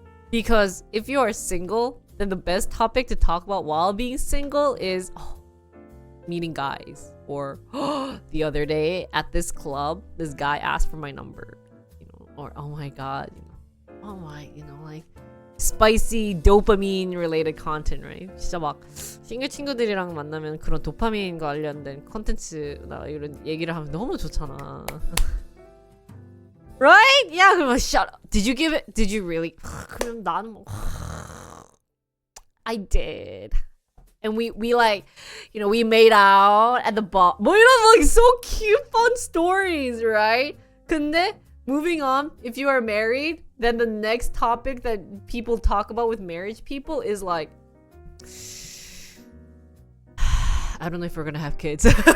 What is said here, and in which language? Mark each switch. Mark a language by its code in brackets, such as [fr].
[en] Because if you are single, then the best topic to talk about while being single is meeting guys. Or the other day at this club, this guy asked for my number. You know, or oh my god, you know, oh my, you know, like spicy dopamine related content, right? [ko] 진짜 막 싱글 친구들이랑 만나면 그런 도파민 관련된 컨텐츠나 이런 얘기를 하면 너무 좋잖아. [en] Right? Yeah, [ko] 그럼 [en] shut up. Did you give it? Did you really? [ko] 그럼 나는 뭐 [en] I did. And we like, you know, we made out at the bar. [ko] 뭐 이런 [en] like so cute fun stories, right? [ko] 근데 [en] moving on, if you are married, then the next topic that people talk about with marriage people is like, I don't know if we're gonna have kids.